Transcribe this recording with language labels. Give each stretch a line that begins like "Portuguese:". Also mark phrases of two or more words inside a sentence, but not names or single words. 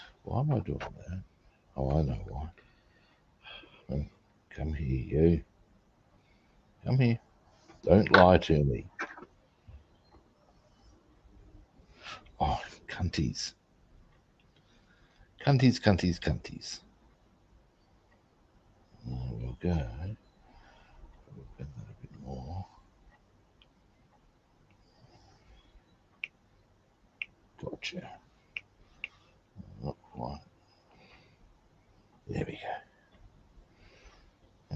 English: Why am I doing that? Oh, I know why. Oh, come here, you. Come here. Don't lie to me. Oh, cunties. Cunties, cunties, cunties. There we'll go. We'll bend that a bit more. Gotcha. Not quite. There we go.